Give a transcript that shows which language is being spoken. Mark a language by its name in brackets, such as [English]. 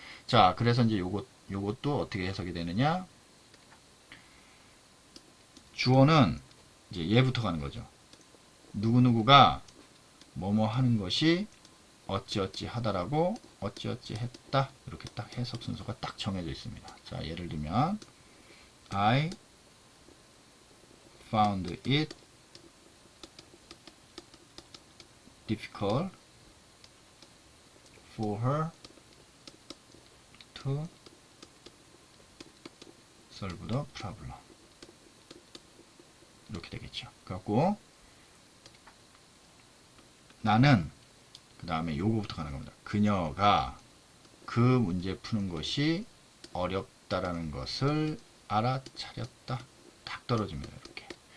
[Korean] 자, 그래서 이제 요것도 어떻게 해석이 되느냐? 주어는 이제 얘부터 가는 거죠. 누구누구가 뭐뭐 하는 것이 어찌어찌 하다라고 어찌어찌 했다. 이렇게 딱 해석 순서가 딱 정해져 있습니다. 자, 예를 들면 [English] I found it difficult for her to solve the problem. [Korean] 이렇게 되겠죠. 그래갖고 나는 그 다음에 요거부터 가는 겁니다. 그녀가 그 문제 푸는 것이 어렵다라는 것을 알아차렸다. 딱 떨어집니다. 이렇게.